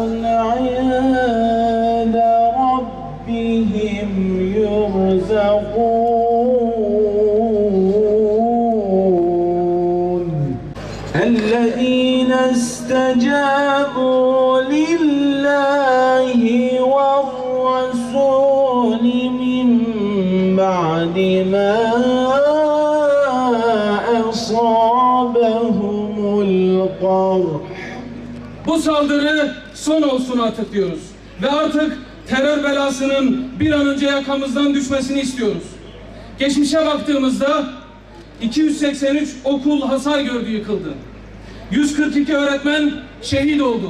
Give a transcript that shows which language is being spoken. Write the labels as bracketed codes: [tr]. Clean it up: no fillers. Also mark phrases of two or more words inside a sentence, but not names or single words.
[ar] عند ربهم يرزقون الذين استجابوا لله والرسول من بعد ما أصابهم القرح. [tr] Bu saldırı son olsun artık diyoruz. Ve artık terör belasının bir an önce yakamızdan düşmesini istiyoruz. Geçmişe baktığımızda 283 okul hasar gördü, yıkıldı. 142 öğretmen şehit oldu.